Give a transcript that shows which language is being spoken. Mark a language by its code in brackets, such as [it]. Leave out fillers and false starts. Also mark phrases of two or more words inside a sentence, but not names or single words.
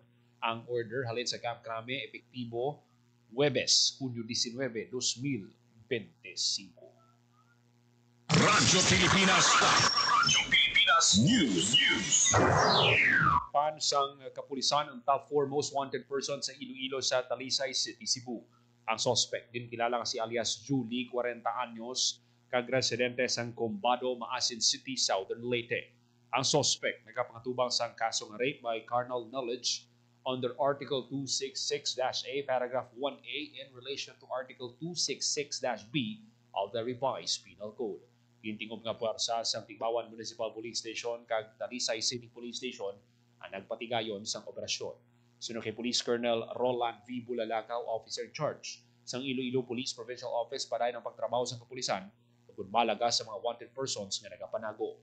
[hil] Ang order halin sa Camp Crame epektibo Huwebes, Hunyo 19, 2025. Radyo Pilipinas. Radyo Pilipinas News. Pansang kapulisan ang [en] top 4 most wanted person [hil] sa Iloilo sa Talisay City, Cebu. Ang suspect din kilala si alias Julie, 40 anyos, kag residente sang Combado, Maasin City, Southern Leyte. Ang suspect nagapangatubang sang kasong [en] rape by carnal knowledge under Article 266-A, Paragraph 1A in relation to Article 266-B of the Revised Penal Code. [hil] Gintingog nga puwersa sa Tigbawan Municipal Police Station kag Talisay City Police Station ang nagpatigayon sang operasyon. Sunod kay Police Colonel Roland V. Bulalakaw, [en] Officer in Charge [hil] sang Iloilo Police Provincial Office para ng pagtrabaho sa kapulisan ug malaga sa mga [en] wanted persons [hil] nga nagapanago.